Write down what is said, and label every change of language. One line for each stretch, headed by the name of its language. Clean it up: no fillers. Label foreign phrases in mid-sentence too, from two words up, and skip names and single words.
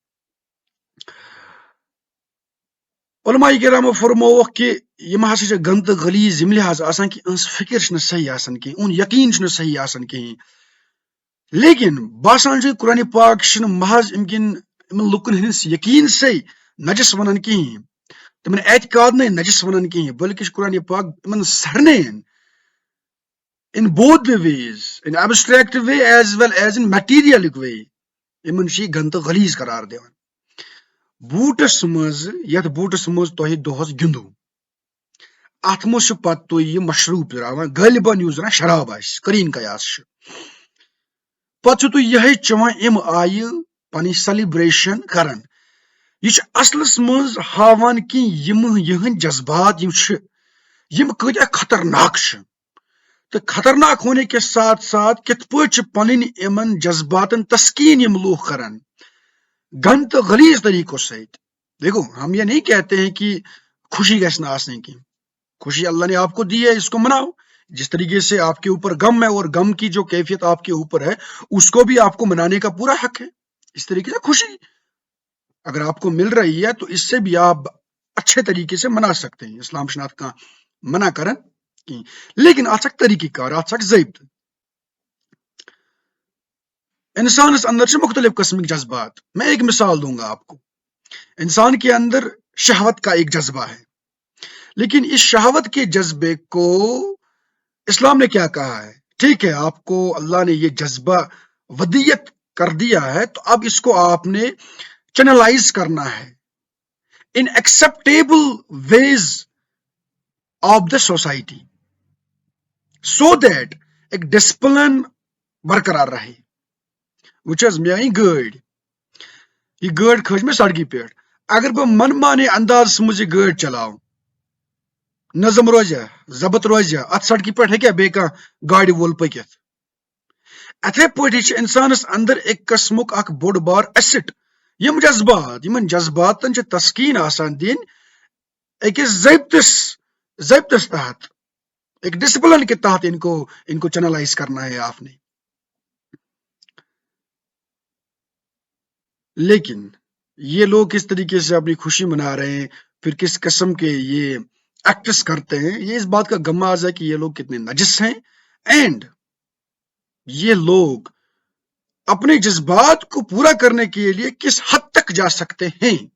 Kashmiri: علماء کرامو فرمووُکھ کہ یِم ہسا چھِ گنٛدٕ تہٕ غلیظ ییٚمہِ لحاظ آسان کہ یِہنٛز فکر چھنہٕ صحیح آسان کینٛہہ، یِہُنٛد یقیٖن چھُنہٕ صحیح آسان کِہیٖنۍ. لیکن باسان چھُ قرآنِ پاک چھُنہٕ محض یِمن لُکن ہٕنٛدِس یقیٖنسٕے نجس ونان کِہیٖنۍ، تِمن اعتقادنٕے نجس ونان کِہیٖنۍ، بلکہ چھُ قرآنِ پاک یِمن سارنٕین
English: in both the ways, in abstract way as well as in materialic way
Kashmiri: یِمن چھِ یہِ گنٛدٕ تہٕ غلیظ قرار دِوان. بوٗٹس منٛز، یتھ بوٗٹس منٛز تۄہہِ دۄہس گِنٛدو، اتھ منٛز چھُ پتہٕ تُہۍ یہِ مشروٗب تراوان، غٲلبن یُس زن شراب آسہِ، قریٖن قیاس چھُ، پتہٕ چھُ تُہۍ یِہے چٮ۪وان. اَمہِ آیہِ پنٕنۍ سیلبریشن کران. یہِ چھُ اصلس منٛز ہاوان کہِ یِہنٛدۍ جذبات یِم چھِ یِم کۭتیاہ خطرناک چھِ، تہٕ خطرناک
Urdu: ہونے کے ساتھ ساتھ
Kashmiri: کِتھ پٲٹھۍ چھِ پنٕنۍ یِمن جذباتن تسکیٖن یِم لوٗکھ کران گنٛدٕ تہٕ غلیظ طریقو سۭتۍ.
Urdu: دیکھو ہم یہ نہیں کہتے ہیں کہ خوشی
Kashmiri: گژھِ نہٕ آسنٕے کینٛہہ،
Urdu: خوشی اللہ نے آپ کو دی ہے، اس کو مناؤ. جس طریقے سے آپ کے اوپر غم ہے اور غم کی جو کیفیت آپ کے اوپر ہے اس کو بھی آپ کو منانے کا پورا حق ہے. اس طریقے سے خوشی اگر آپ کو مل رہی ہے تو اس سے بھی آپ اچھے طریقے سے منا سکتے ہیں.
Kashmiri: اسلام چھُنہٕ کا منع کران کہیں، لیکن اتھ چھکھ طریقہ کار، اتھ چھکھ ضابطہ. انسانس اندر چھِ
Urdu: مختلف قسم کے جذبات. میں ایک مثال دوں گا آپ کو. انسان کے اندر شہوت کا ایک جذبہ ہے، لیکن اس شہوت کے جذبے کو اسلام نے کیا کہا ہے؟ ٹھیک ہے آپ کو اللہ نے یہ جذبہ ودیت کر دیا ہے تو اب اس کو آپ نے چینلائز کرنا ہے
English: in acceptable ways of the society so that
Urdu: ایک ڈسپلن برقرار رہے.
Kashmiri: وچ حظ مےٚ أنۍ گٲڑۍ، یہ گٲڑۍ کھٔج مےٚ سڑکہِ پٮ۪ٹھ، اگر بہٕ منمانے اندازس منٛز یہ گٲڑۍ چلاو، نظم روزیا، ضبط روزیا، اتھ سڑکہِ پٮ۪ٹھ ہیٚکیٛاہ بیٚیہِ کانٛہہ گاڑِ وول پٔکِتھ؟ اتھے پٲٹھی چھِ انسانس اندر ایک قسمُک اکھ بوٚڑ بار ایسٹ، یِم جذبات، یِمن جذباتن چھِ تسکیٖن آسان دِنۍ أکِس ضابطس تحت،
Urdu: ایک ڈسپلن کے تحت ان کو چینلائز کرنا ہے آپ نے. لیکن یہ لوگ کس طریقے سے اپنی خوشی منا رہے ہیں، پھر کس قسم کے یہ ایکٹس کرتے ہیں، یہ اس بات کا غماز ہے کہ یہ لوگ کتنے نجس ہیں، اینڈ یہ لوگ اپنے جذبات کو پورا کرنے کے لیے کس حد تک جا سکتے ہیں.